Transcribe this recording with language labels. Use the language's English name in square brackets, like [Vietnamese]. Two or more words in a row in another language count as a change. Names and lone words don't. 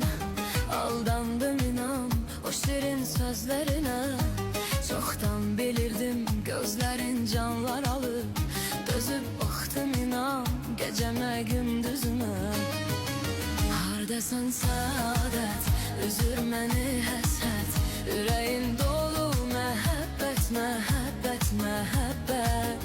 [Turkish] Aldandım inan o şirin sözlerine. Çoktan bilirdim gözlerin canlar alır. Dözüp baktım inan geceme gündüzüme. [Azerbaijani] Hardasan saadet, üzür məni həsrət. Ürəyim dolu məhəbbət, məhəbbət, məhəbbət.